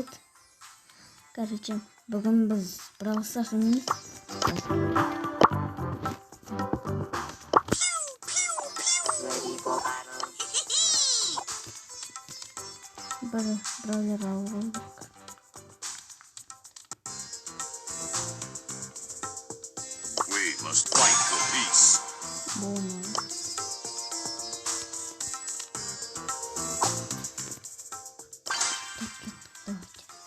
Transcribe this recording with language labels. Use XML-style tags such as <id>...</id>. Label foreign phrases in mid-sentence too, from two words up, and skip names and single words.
<kk>Короче, бүгін біз Brawl Stars ойнаймыз. Бір браузер алу керек.</kk> <en>We must fight for peace.</en> <kk>Болмайды. Давайте.</kk>